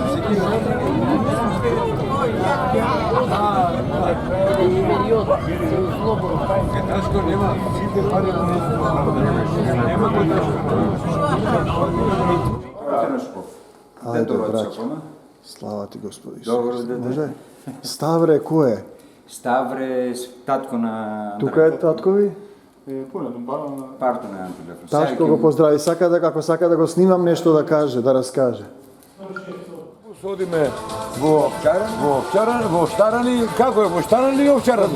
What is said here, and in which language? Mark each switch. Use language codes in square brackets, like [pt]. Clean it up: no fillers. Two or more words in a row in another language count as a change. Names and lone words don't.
[mk] Ташко нема, сите паре нема то ташко. [sr] Ajde, braćo. Slava ti, Gospodi Isus. [mk] Добро, деде. [sr] Može? Stavre, ko je? [mk] Ставре татко на Тука е таткови? парто на Антолев. Ташко го поздрави. Сака да, како сака да го снимам нешто да каже, да раскаже. Одиме во Овчарани, како е, во Штарани или Овчарани?